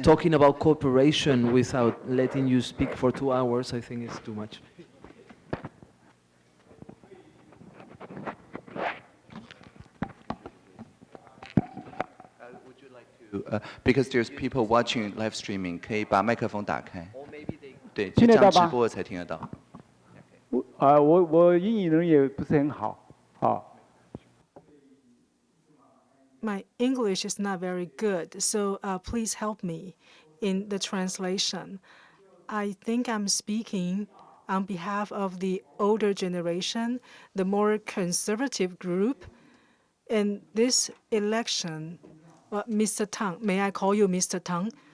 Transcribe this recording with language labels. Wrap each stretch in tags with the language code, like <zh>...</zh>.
<en>talking about cooperation without letting you speak for 2 hours, I think it's too much. Would you like to, because there's people watching live streaming,</en> <zh>可以把麦克风打开。对，就这样直播才听得到。我英语能力也不是很好，好。</zh> <en>My English is not very good, so please help me in the translation. I think I'm speaking on behalf of the older generation, the more conservative group. In this election, Mr. Tang, may I call you Mr. Tang?</en>